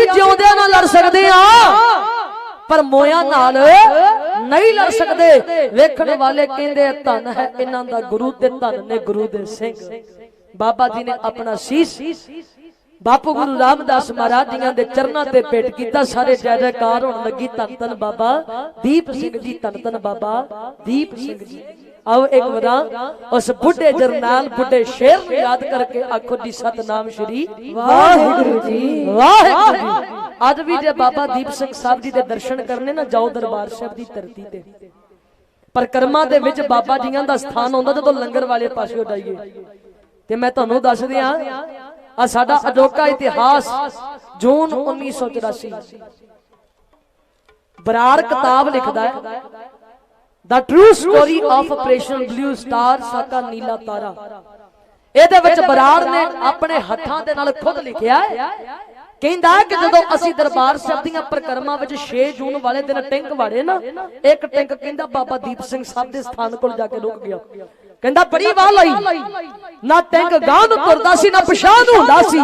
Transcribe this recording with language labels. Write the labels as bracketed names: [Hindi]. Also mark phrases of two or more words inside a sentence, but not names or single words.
[Punjabi] ਜਿਉਂਦੇ ਨਾਲ ਲੜ ਸਕਦੇ ਆ ਪਰ ਮੋਇਆਂ ਨਾਲ ਨਹੀਂ ਲੜ ਸਕਦੇ ਵੇਖਣ ਵਾਲੇ ਕਹਿੰਦੇ ਧੰਨ ਹੈ ਇਨ੍ਹਾਂ ਦਾ ਗੁਰੂ ਤੇ ਧੰਨ ਨੇ ਗੁਰੂ ਦੇ ਸਿੰਘ ਬਾਬਾ ਜੀ ਨੇ ਆਪਣਾ ਸ਼ੀਸ਼ ਬਾਪੂ ਗੁਰੂ ਰਾਮਦਾਸ ਮਹਾਰਾਜ ਜੀਆਂ ਦੇ ਚਰਨਾਂ ਤੇ ਭੇਟ ਕੀਤਾ ਸਾਰੇ ਜੈ ਜੈਕਾਰ ਹੋਣ ਲੱਗੀ ਧੰਨ ਧੰਨ ਬਾਬਾ ਦੀਪ ਸਿੰਘ ਜੀ ਧੰਨ ਧੰਨ ਬਾਬਾ ਦੀਪ ਸਿੰਘ ਜੀ ਆਓ ਇੱਕ ਬਾਰ ਉਸ ਬੁੱਢੇ ਜਰਨੈਲ ਬੁੱਢੇ ਸ਼ੇਰ ਕੋ ਯਾਦ ਕਰਕੇ ਆਖੋ ਜੀ ਸਤਿਨਾਮ ਸ੍ਰੀ ਵਾਹਿਗੁਰੂ ਜੀ। ਵਾਹਿਗੁਰੂ ਜੀ। ਅੱਜ ਵੀ ਜੇ ਬਾਬਾ ਦੀਪ ਸਿੰਘ ਸਾਹਿਬ ਜੀ ਦੇ ਦਰਸ਼ਨ ਕਰਨੇ ਨਾ ਜਾਓ ਦਰਬਾਰ ਸਾਹਿਬ ਦੀ ਧਰਤੀ ਤੇ ਪਰਿਕਰਮਾ ਦੇ ਵਿੱਚ ਬਾਬਾ ਜੀਆਂ ਦਾ ਸਥਾਨ ਹੁੰਦਾ ਜਦੋਂ ਲੰਗਰ ਵਾਲੇ ਪਾਸੇ ਜਾਈਏ ਤੇ ਮੈਂ ਤੁਹਾਨੂੰ ਦੱਸ ਦਿਆਂ ਆ ਸਾਡਾ ਅਜੋਕਾ ਇਤਿਹਾਸ ਜੂਨ 1984 ਬਰਾੜ ਕਿਤਾਬ ਲਿਖਦਾ ਹੈ ਦ ਟਰੂ ਸਟੋਰੀ ਆਫ ਆਪਰੇਸ਼ਨ ਬਲੂ ਸਟਾਰ ਸਾਕਾ ਨੀਲਾ ਤਾਰਾ। ਇਹਦੇ ਵਿੱਚ ਬਰਾੜ ਨੇ ਆਪਣੇ ਹੱਥਾਂ ਦੇ ਨਾਲ ਖੁਦ ਲਿਖਿਆ ਹੈ ਕਹਿੰਦਾ ਕਿ ਜਦੋਂ ਅਸੀਂ ਦਰਬਾਰ ਸਾਹਿਬ ਦੀਆਂ ਪ੍ਰਕਰਮਾਂ ਵਿੱਚ 6 ਜੂਨ ਵਾਲੇ ਦਿਨ ਟੈਂਕ ਵਾੜੇ ਨਾ ਇੱਕ ਟੈਂਕ ਕਹਿੰਦਾ ਬਾਬਾ ਦੀਪ ਸਿੰਘ ਸਾਹਿਬ ਦੇ ਸਥਾਨ ਕੋਲ ਜਾ ਕੇ ਰੁਕ ਗਿਆ। ਕਹਿੰਦਾ ਬੜੀ ਵਾਹ ਲਈ ਨਾ ਟੈਂਕ ਗਾਂ ਨੂੰ ਤੁਰਦਾ ਸੀ ਨਾ ਪਿਛਾਂ ਨੂੰ ਹੁੰਦਾ ਸੀ।